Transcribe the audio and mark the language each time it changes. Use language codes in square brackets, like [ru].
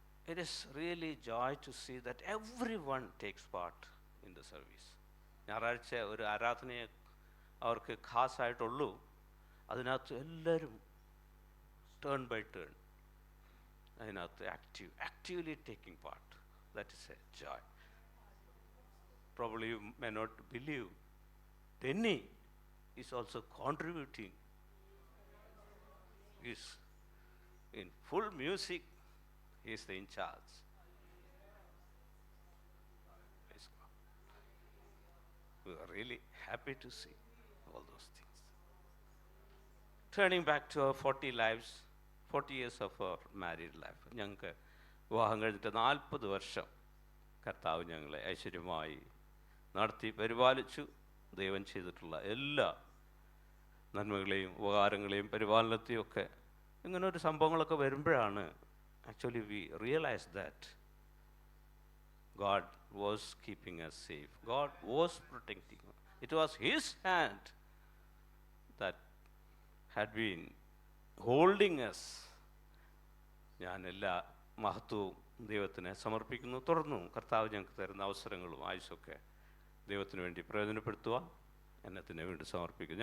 [en] It is really joy to see that everyone takes part in the service. [ml] ഞായറാഴ്ച ഒരു ആരാധനയെ അവർക്ക് ഖാസായിട്ടുള്ളൂ. അതിനകത്ത് എല്ലാവരും [en] Turn by turn അതിനകത്ത് actively taking part. That is a joy. Probably you may not believe, Denny is also contributing. He is in full music. He is in charge. Praise God. We are really happy to see all those things. Turning back to our 40 lives, 40 years of our married life. [ml] ഞങ്ങൾക്ക് വിവാഹം കഴിഞ്ഞിട്ട് 40 വർഷം കർത്താവ് ഞങ്ങളെ ഐശ്വര്യമായി നടത്തി പരിപാലിച്ചു. ദൈവം ചെയ്തിട്ടുള്ള എല്ലാ നന്മകളെയും ഉപകാരങ്ങളെയും പരിപാലനത്തെയും ഒക്കെ ഇങ്ങനൊരു സംഭവങ്ങളൊക്കെ വരുമ്പോഴാണ് [en] Actually we realise that God was keeping us safe. God was protecting us. It was His hand that had been holding us. [ml] ഞാൻ എല്ലാ മഹത്വവും ദൈവത്തിന് സമർപ്പിക്കുന്നു. തുടർന്നു കർത്താവ് ഞങ്ങൾക്ക് തരുന്ന അവസരങ്ങളും ആയുസ്സൊക്കെ ദൈവത്തിന് വേണ്ടി പ്രയോജനപ്പെടുത്തുക എന്നതിന് വേണ്ടി സമർപ്പിക്കുന്നു.